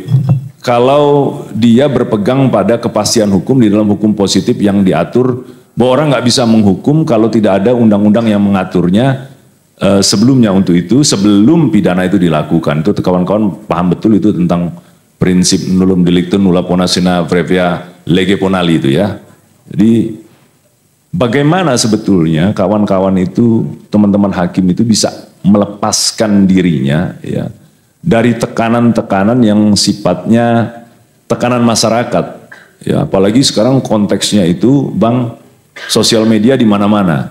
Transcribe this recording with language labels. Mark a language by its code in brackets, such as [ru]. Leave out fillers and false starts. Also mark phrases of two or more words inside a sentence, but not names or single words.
[id] Kalau dia berpegang pada kepastian hukum di dalam hukum positif yang diatur bahwa orang nggak bisa menghukum kalau tidak ada undang-undang yang mengaturnya sebelumnya untuk itu, sebelum pidana itu dilakukan. Itu kawan-kawan paham betul itu tentang prinsip [la] nullum delictum nulla pona sine previa lege ponali [id] itu ya. Jadi bagaimana sebetulnya kawan-kawan itu, teman-teman hakim itu bisa melepaskan dirinya ya dari tekanan-tekanan yang sifatnya tekanan masyarakat ya, apalagi sekarang konteksnya itu, Bang, sosial media di mana-mana.